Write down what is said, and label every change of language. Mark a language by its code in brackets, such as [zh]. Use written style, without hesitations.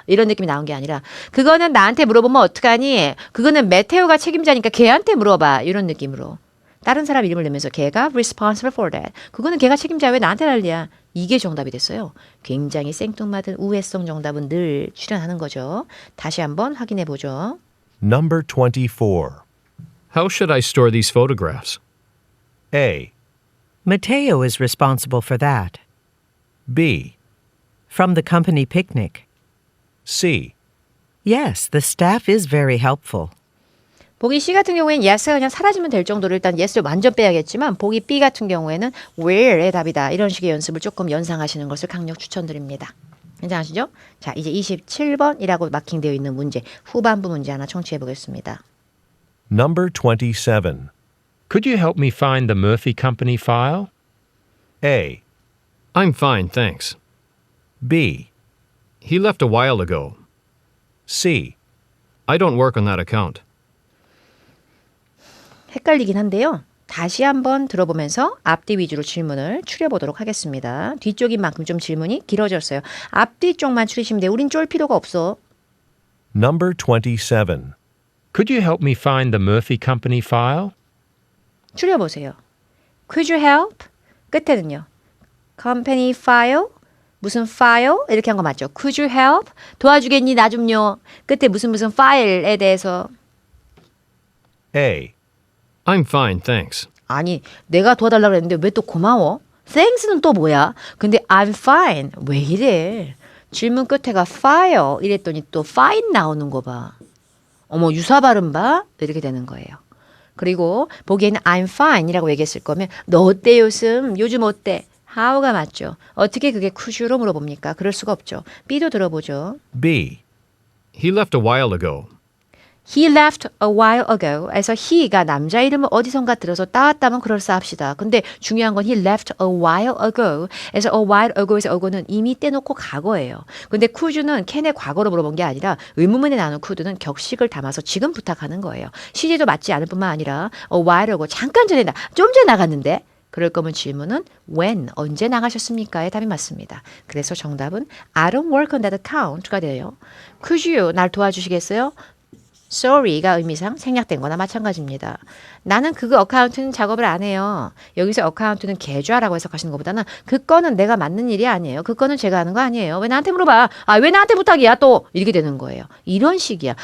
[ko] 이런 느낌이 나온 게 아니라 그거는 나한테 물어보면 어떡하니? 그거는 메테오가 책임자니까 걔한테 물어봐. 이런 느낌으로. 다른 사람 이름을 내면서 걔가 [en] responsible for that. [ko] 그거는 걔가 책임자야. 왜 나한테 난리야? 이게 정답이 됐어요. 굉장히 생뚱맞은 우회성 정답은 늘 출연하는 거죠. 다시 한번 확인해 보죠. [en] Number 24. How should I store these photographs? A. Mateo is responsible for that. B. From the company picnic. C. Yes, the staff is very helpful. [ko] 보기 C 같은 경우에는 yes가 그냥 사라지면 될 정도로 일단 yes를 완전 빼야겠지만 보기 B 같은 경우에는 where의 답이다. 이런 식의 연습을 조금 연상하시는 것을 강력 추천드립니다. 괜찮으시죠? 자, 이제 27번이라고 마킹되어 있는 문제, 후반부 문제 하나 청취해 보겠습니다. [en] Number 27. Could you help me find the Murphy Company file? A, I'm fine, thanks. B, He left a while ago. C, I don't work on that account. [ko] 헷갈리긴 한데요. 다시 한번 들어보면서 앞뒤 위주로 질문을 추려보도록 하겠습니다. 뒤쪽인 만큼 좀 질문이 길어졌어요. 앞뒤 쪽만 추리시면 돼요. 우린 쫄 필요가 없어. [en] Number 27. Could you help me find the Murphy Company file? [ko] 추려보세요. [en] Could you help? [ko] 끝에는요. [en] Company file? [ko] 무슨 file? 이렇게 한 거 맞죠? [en] Could you help? [ko] 도와주겠니? 나 좀요. 끝에 무슨 파일에 대해서. [en] A, I'm fine, thanks. [ko] 아니, 내가 도와달라고 했는데 왜 또 고마워? Thanks는 또 뭐야? 근데 [en] I'm fine. [ko] 왜 이래? 질문 끝에가 file 이랬더니 또 fine 나오는 거 봐. 어머, 유사 발음 봐? 이렇게 되는 거예요. 그리고 보기에는 [en] I'm fine [ko] 이라고 얘기했을 거면 너 어때 요즘 어때? how가 맞죠. 어떻게 그게 could you로 물어봅니까? 그럴 수가 없죠. B도 들어보죠. [en] B, He left a while ago. He left a while ago. [ko] 에서 he가 남자 이름을 어디선가 들어서 따왔다면 그럴싸합시다. 근데 중요한 건 [en] he left a while ago. [ko] 에서 [en] a while ago [ko] 에서 ago는 이미 떼놓고 과거예요. 근데 could는 캔의 과거로 물어본 게 아니라 의문문에 나오는 could는 격식을 담아서 지금 부탁하는 거예요. 시제도 맞지 않을 뿐만 아니라 [en] a while ago [ko] 잠깐 전에 좀 전에 나갔는데 그럴 거면 질문은 when 언제 나가셨습니까의 답이 맞습니다. 그래서 정답은 [en] I don't work on that account [ko] 가 돼요. [en] Could you [ko] 날 도와주시겠어요? Sorry가 의미상 생략된 거나 마찬가지입니다. 나는 그 어카운트는 작업을 안 해요. 여기서 어카운트는 계좌라고 해석하시는 것보다는 그 건은 내가 맡는 일이 아니에요. 그 건은 제가 하는 거 아니에요. 왜 나한테 물어봐? 왜 나한테 부탁이야 또? 이렇게 되는 거예요. 이런 식이야.